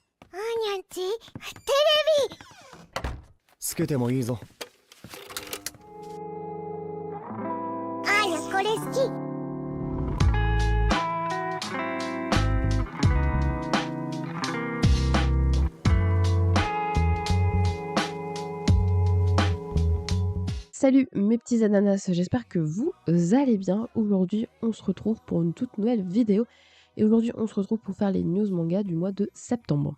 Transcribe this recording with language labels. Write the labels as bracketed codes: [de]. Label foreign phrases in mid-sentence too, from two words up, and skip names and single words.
[ja] あーにゃんち、テレビ。つけてもいいぞ。あーにゃこれ好き。 [fr] Salut mes petits ananas, j'espère que vous allez bien. Aujourd'hui, on se retrouve pour une toute nouvelle vidéo. Et aujourd'hui, on se retrouve pour faire les news manga du mois de septembre.